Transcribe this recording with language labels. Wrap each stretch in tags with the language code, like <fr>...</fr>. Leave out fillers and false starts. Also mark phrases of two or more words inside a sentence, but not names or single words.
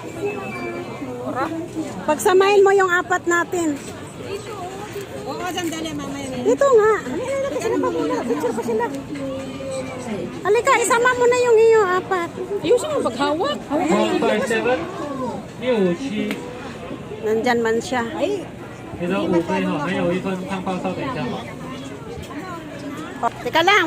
<tl>Pagsamahin mo yung apat natin. Dito nga. Picture pa sila. Halika, isama mo na yung iyo, apat. Ayusin mo paghawak. 157 67， Nandyan man siya.</tl> <zh>你的5杯哈，还有一份汤泡烧，等一下哈。</zh> <tl>Oh, teka lang.</tl>